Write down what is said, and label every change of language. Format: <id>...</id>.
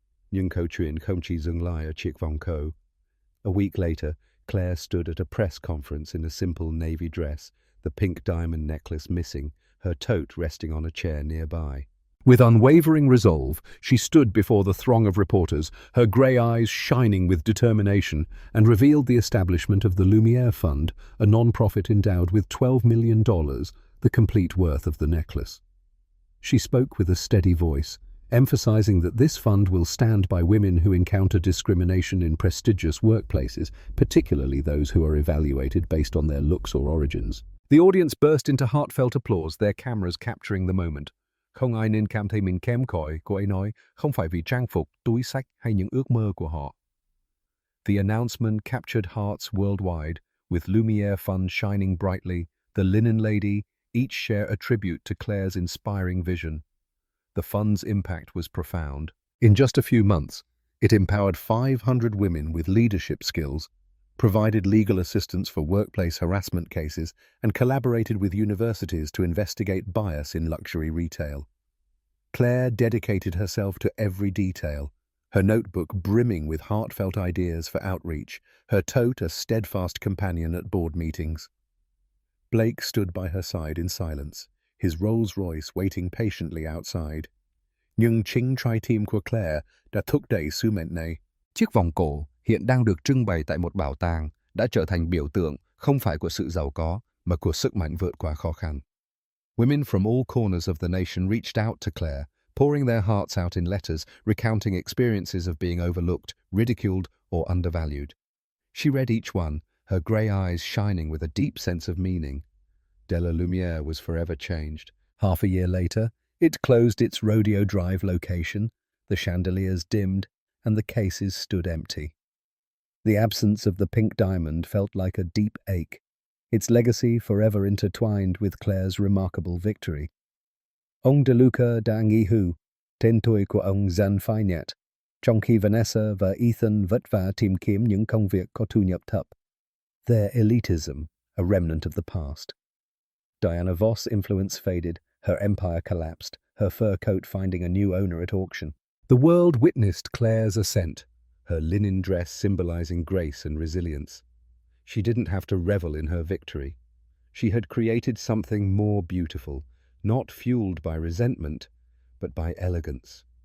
<vi>Nhưng câu chuyện không chỉ dừng lại ở chiếc vòng cổ.</vi> <en>A week later, Claire stood at a press conference in a simple navy dress, the pink diamond necklace missing, her tote resting on a chair nearby. With unwavering resolve, she stood before the throng of reporters, her grey eyes shining with determination, and revealed the establishment of the Lumiere Fund, a non-profit endowed with $12 million, the complete worth of the necklace. She spoke with a steady voice, emphasizing that this fund will stand by women who encounter discrimination in prestigious workplaces, particularly those who are evaluated based on their looks or origins. The audience burst into heartfelt applause, their cameras capturing the moment.</en> <vi>Không ai nên cảm thấy mình kém cỏi, cô ấy nói, không phải vì trang phục, túi xách hay những ước mơ của họ.</vi> <en>The announcement captured hearts worldwide, with Lumiere Fund shining brightly, the Linen Lady, each share a tribute to Claire's inspiring vision. The fund's impact was profound. In just a few months, It empowered 500 women with leadership skills, provided legal assistance for workplace harassment cases, and collaborated with universities to investigate bias in luxury retail. Claire dedicated herself to every detail, her notebook brimming with heartfelt ideas for outreach, her tote a steadfast companion at board meetings. Blake stood by her side in silence, his Rolls-Royce waiting patiently outside.</en> <vi>Nhưng chính trái tim của Claire đã thúc đẩy sứ mệnh này. Chiếc vòng cổ hiện đang được trưng bày tại một bảo tàng đã trở thành biểu tượng không phải của sự giàu có mà của sức mạnh vượt qua khó khăn.</vi> <en>Women from all corners of the nation reached out to Claire, pouring their hearts out in letters, recounting experiences of being overlooked, ridiculed, or undervalued. She read each one, her grey eyes shining with a deep sense of meaning. De la Lumière was forever changed. Half a year later, it closed its Rodeo Drive location, the chandeliers dimmed, and the cases stood empty. The absence of the pink diamond felt like a deep ache, its legacy forever intertwined with Claire's remarkable victory.</en> <vi>Ông DeLuca đã nghỉ hưu, tên tuổi của ông dần phai nhạt, trong khi Vanessa và Ethan vất vả tìm kiếm những công việc có thu nhập thấp.</vi> <en>Their elitism, a remnant of the past. Diana Voss' influence faded, her empire collapsed, her fur coat finding a new owner at auction. The world witnessed Claire's ascent, her linen dress symbolizing grace and resilience. She didn't have to revel in her victory. She had created something more beautiful, not fueled by resentment, but by elegance.</en>